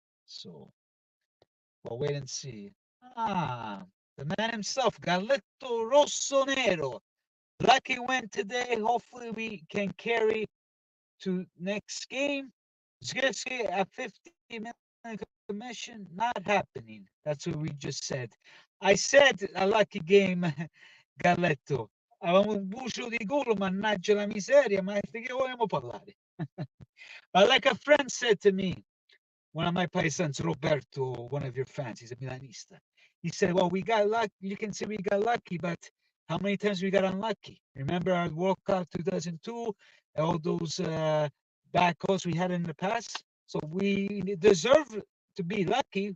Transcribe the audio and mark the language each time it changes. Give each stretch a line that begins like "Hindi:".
English: So we'll wait and see. Ah, the man himself, Galletto Rosso Nero. Lucky win today. Hopefully, we can carry to next game. Zgirski at 50 million commission, not happening. That's what we just said. I said a lucky game, Galletto.
Italian: Avevamo un bucio di culo, mannaggia la miseria, ma di che vogliamo parlare?
English: But like a friend said to me, one of my paisans, Roberto, one of your fans, he's a Milanista. He said, well, we got lucky. You can say we got lucky, but how many times we got unlucky? Remember our World Cup 2002, all those bad calls we had in the past? So we deserve to be lucky.